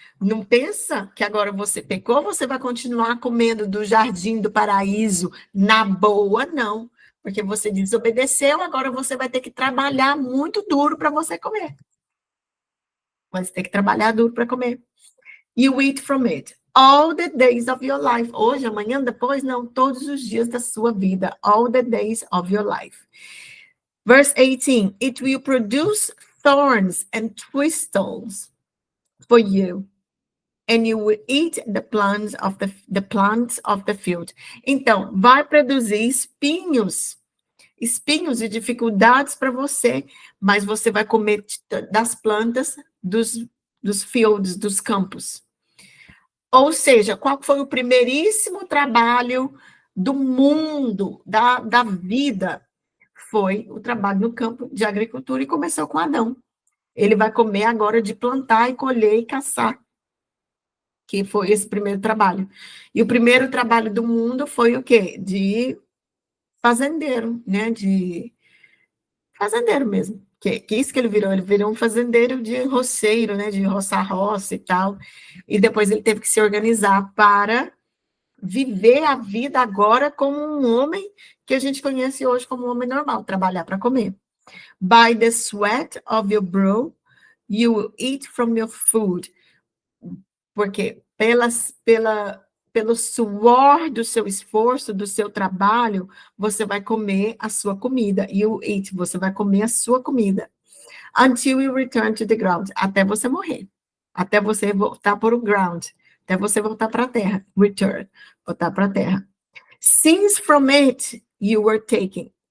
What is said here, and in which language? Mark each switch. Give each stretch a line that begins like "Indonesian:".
Portuguese: Não pensa que agora você pecou, você vai continuar comendo do jardim do paraíso na boa, não. Porque você desobedeceu, agora você vai ter que trabalhar muito duro para você comer. Você tem que trabalhar duro para comer.
English: You eat from it all the days of your life.
Portuguese: Hoje, amanhã, depois, não, todos os dias da sua vida.
English: All the days of your life. Verse 18, it will produce thorns and thistles for you, and you will eat the plants of the field.
Portuguese: Então, vai produzir espinhos e dificuldades para você, mas você vai comer das plantas dos fields, dos campos. Ou seja, qual foi o primeiríssimo trabalho do mundo, da vida? Foi o trabalho no campo de agricultura e começou com Adão. Ele vai comer agora de plantar e colher e caçar, que foi esse primeiro trabalho. E o primeiro trabalho do mundo foi o quê? De fazendeiro, né? De fazendeiro mesmo. Que isso que ele virou um fazendeiro de roceiro, né? De roçar roça e tal. E depois ele teve que se organizar para viver a vida agora como um homem que a gente conhece hoje como um homem normal, trabalhar para comer.
English: By the sweat of your brow, you will eat from your food.
Portuguese: Porque pelo suor do seu esforço, do seu trabalho, você vai comer a sua comida.
English: You eat,
Portuguese: você vai comer a sua comida.
English: Until you return to the ground.
Portuguese: Até você morrer. Até você voltar para o ground. Até você voltar para a terra. Return. Voltar para a terra.
English: Since from it you were taken.